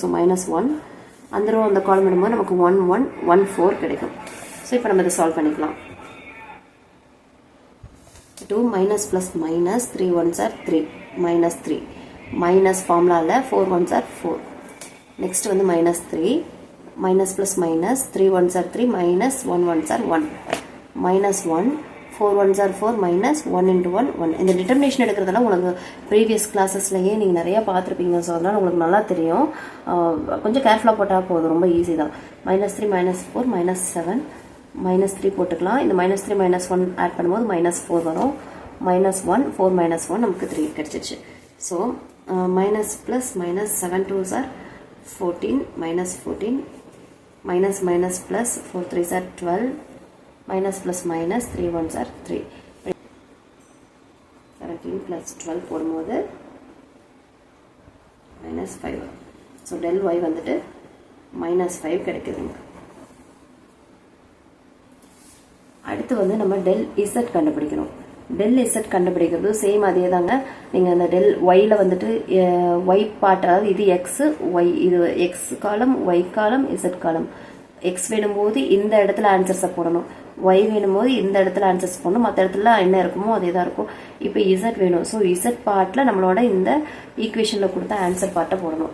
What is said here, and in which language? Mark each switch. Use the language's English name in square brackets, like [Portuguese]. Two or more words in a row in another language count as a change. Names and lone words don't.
[Tamil] ஸோ -1 அந்த ரோ அந்த காலம் விடும்போது நமக்கு 1 1 1 4 கிடைக்கும். ஸோ இப்போ நம்ம இதை சால்வ் பண்ணிக்கலாம். 2 [English] minus plus minus 3 1s are 3 [Tamil] -3 மைனஸ் ஃபார்முலாவில் [English] 4 1s are 4. [Tamil] நெக்ஸ்ட் வந்து [English] -3 minus plus minus 3 1s are 3 மைனஸ் 1 1s are 1 -1 4 1s are 4 minus 1 into 1 1. [Tamil] இந்த டிட்டர்மினேஷன் எடுக்கிறதெல்லாம் உங்களுக்கு [English] previous classes [Tamil] நீங்கள் நிறையா பார்த்துருப்பீங்க. ஸோ அதனால் உங்களுக்கு நல்லா தெரியும். கொஞ்சம் கேர்ஃபுல்லாக போட்டால் போதும், ரொம்ப ஈஸி தான். -3 -4 -7 -3 போட்டுக்கலாம். இந்த -3 -1 ஆட் பண்ணும்போது -4 வரும். -1 4 -1 நமக்கு 3 கிடச்சிச்சு. [English] so minus plus minus 7 2s are 14 -14 minus minus plus 4 3s are 12 minus plus minus 3 1s are 3 17 ப்ளஸ் 12 போடும்போது -5. [Tamil] ஸோ [English] del y [Tamil] வந்துட்டு -5 கிடைக்குதுங்க. அடுத்து வந்து நம்ம [English] del z [Tamil] கண்டுபிடிக்கணும். [English] del z [Tamil] கண்டுபிடிக்கிறது சேம் அதே தாங்க. நீங்கள் அந்த del yல வந்துட்டு y பார்ட், அதாவது இது x, y இது x காலம், y காலம், z காலம். x வேணும்போது இந்த இடத்துல ஆன்சர்ஸை போடணும், y வேணும்போது இந்த இடத்துல ஆன்சர்ஸ் போடணும், மற்ற இடத்துல என்ன இருக்குமோ அதே தான் இருக்கும். இப்போ z வேணும். ஸோ z பார்ட்டில் நம்மளோட இந்த ஈக்குவேஷனில் கொடுத்த ஆன்சர் பார்ட்டை போடணும்.